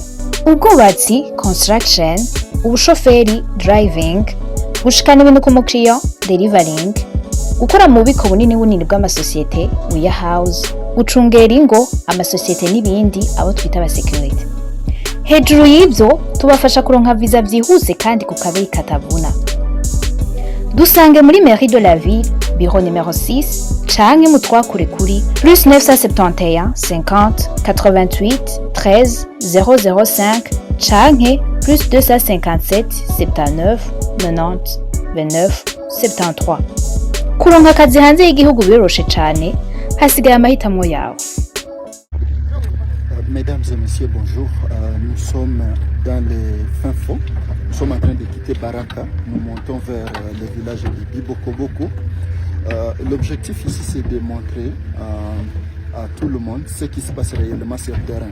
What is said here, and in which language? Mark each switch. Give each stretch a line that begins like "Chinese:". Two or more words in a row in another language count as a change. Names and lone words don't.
Rundi: ubwubatsi construction, ubushoferi driving, gushikana ibintu ku mukiriya delivering, gukora mu bubiko bunini bw'amasosiyete warehouse, gucungera ingo amasosiyete n'ibindi abo twita aba security. Hejuru y'ibyo tubafasha kuronka visa byihuse kandi ku kabeyi katavuna. Dusange muri
French: Mairie de la Ville, bureau numéro 6,
Rundi: canke mutwakure kuri +971 50 88 13 005 canke +257 79 90 29 73. Kuronka akazi hanze y'igihugu biroroshe cane, hasigaye amahitamo yawe.
French: Mesdames et messieurs, bonjour. Nous sommes dans les fins fonds. Nous sommes en train de quitter Baraka. Nous montons vers le village de Bibokoboko. L'objectif ici, c'est de montrer à tout le monde ce qui se passe réellement sur le terrain.